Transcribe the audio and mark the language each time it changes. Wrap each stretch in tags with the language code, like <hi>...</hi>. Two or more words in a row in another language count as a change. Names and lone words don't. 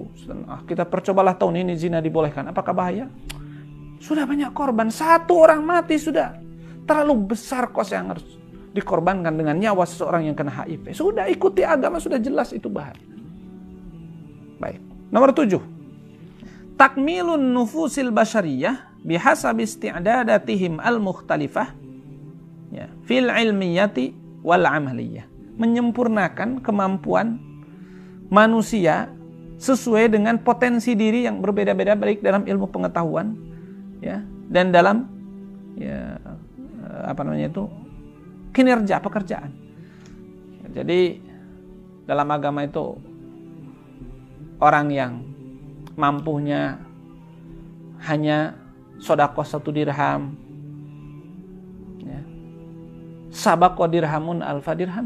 <id>Kita percobalah tahun ini zina dibolehkan. Apakah bahaya? Sudah banyak korban. Satu orang mati sudah. Terlalu besar kos yang harus dikorbankan dengan nyawa seseorang yang kena HIV. Sudah ikuti agama, sudah jelas itu bahaya. Baik. Nomor 7.</id> <ar>تكميل النفوس البشرية بحسب استعداداتهم المختلفة ya, في العلمية والعملية.</ar> <id>Menyempurnakan kemampuan manusia sesuai dengan potensi diri yang berbeda-beda, baik dalam ilmu pengetahuan ya, dan dalam kinerja pekerjaan. Jadi dalam agama itu orang yang mampunya hanya sedekah 1 dirham, ya,</id> <ar>سبق درهم ألف درهم.</ar>